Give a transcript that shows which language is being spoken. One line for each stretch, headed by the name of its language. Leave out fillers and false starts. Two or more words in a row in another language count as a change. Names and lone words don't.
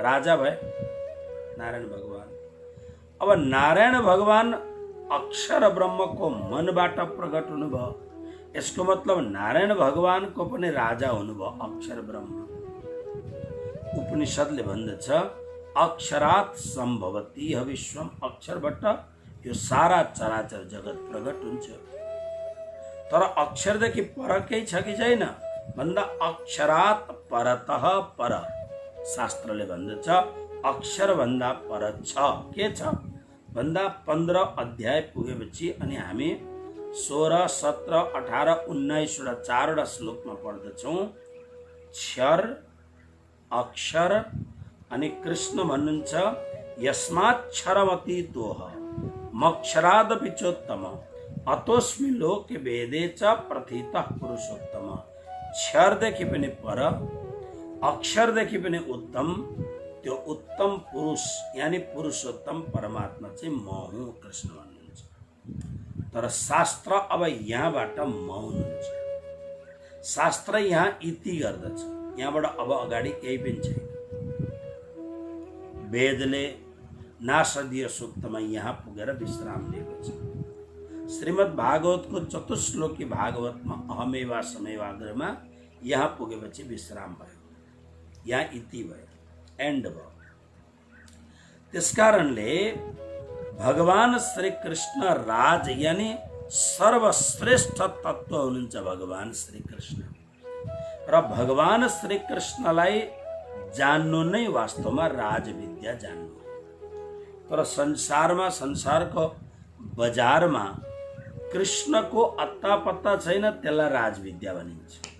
Nepali: राजा भए नारायण भगवान। अब नारायण भगवान अक्षर ब्रह्मको मनबाट प्रकट हुनुभयो। यसको मतलब नारायण भगवानको पनि राजा हुनुभयो अक्षर ब्रह्म। उपनिषदले भन्दछ
Sanskrit: अक्षरात् सम्भवति विश्वम।
Nepali: अक्षरबाट यो सारा चराचर जगत प्रकट हुन्छ। तर अक्षरदेखि पर केही छ कि छैन भन्दा
Sanskrit: अक्षरात् परतः पर।
Nepali: शास्त्रले भन्दछ अक्षर भन्दा पर छ। के छ भन्दा 15 अध्याय पुगेपछि अनि हामी 16, 17, 18, 19 वटा 4 वटा श्लोकमा पढ्दछौँ। क्षर, अक्षर अनि कृष्ण भन्नुहुन्छ
Sanskrit: यस्माक्षरमति दोह मक्षराद पिचोत्तम अतोस्मि लोके वेदे च प्रथितः पुरुषोत्तम।
Nepali: क्षरदेखि पनि पर, अक्षरदेखि पनि उत्तम, त्यो उत्तम पुरुष यानी पुरुषोत्तम परमात्मा चाहिँ म हुँ, कृष्ण भन्नुहुन्छ। तर शास्त्र अब यहाँबाट मौन हुन्छ। शास्त्र यहाँ इति गर्दछ। यहाँबाट अब अगाडि केही पनि छैन। वेदले नासदीय सूक्तमा यहाँ पुगेर विश्राम लिएको छ। श्रीमद् भागवतको चतुश्लोकी भागवतमा
Sanskrit: अहमेवा समेवाग्रमा
Nepali: यहाँ पुगेपछि विश्राम भयो। यहाँ इति भयो, एन्ड भयो। त्यसकारणले भगवान श्री कृष्ण राज यानी सर्वश्रेष्ठ तत्व हुनुहुन्छ भगवान श्री कृष्ण। र भगवान श्री कृष्णलाई जान्नु नै वास्तवमा राजविद्या जान्नु। तर संसारमा, संसारको बजारमा कृष्णको अत्ता पत्ता छैन, त्यसलाई राजविद्या भनिन्छ।